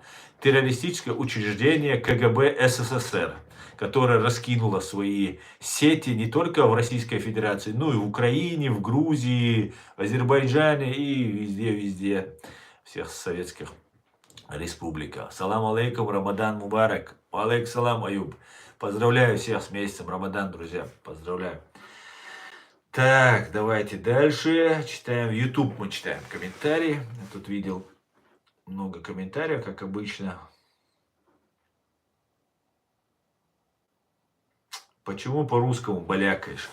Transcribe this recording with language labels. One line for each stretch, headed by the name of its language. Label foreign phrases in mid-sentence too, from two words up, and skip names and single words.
Russian: Террористическое учреждение КГБ СССР, которое раскинуло свои сети не только в Российской Федерации, но и в Украине, в Грузии, в Азербайджане и везде, всех советских республиках.
Arabic: سلام عليكم، رمضان مبارك. عليكم السلام,
Russian: Аюб. Поздравляю всех с месяцем Рамадан, друзья. Поздравляю. Так, давайте дальше. Читаем YouTube, мы читаем комментарии. Я тут видел много комментариев, как обычно. Почему по-русскому балякаешь?